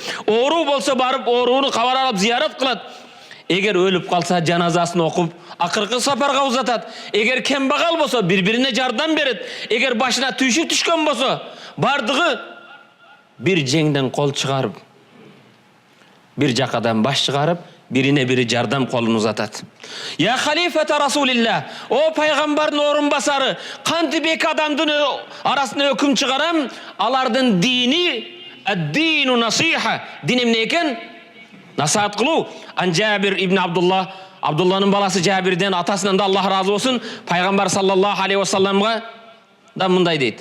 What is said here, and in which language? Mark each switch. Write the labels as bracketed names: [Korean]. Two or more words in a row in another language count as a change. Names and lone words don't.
[Kyrgyz] Оору болсо барып, оорууну кабар алып зиярат кылат. Эгер өлүп калса, жаназасын окуп, акыркы сапарга узатат. Эгер кембагал болсо, бири-бирине жардам берет. Эгер башына түйшүк түшкөн болсо, бардыгы бир жеңден кол чыгарып, бир жакадан баш чыгарып, бирине бири жардам колун узатат. [Arabic] يا خليفة رسول الله. [Kyrgyz] О пайгамбардын орун басары, кантип 2 адамдын арасына өкүм чыгарам? Алардын дини, [Arabic] الدين نصيحة. [Kyrgyz] Дин эмне экен? Насаат кылуу. Ан Жабир ибн Абдулла, Абдулланын баласы Жабирден, атасынан да Аллах разы болсун, пайгамбар [Arabic] صلى الله عليه وسلم [Kyrgyz] да мындай дейт.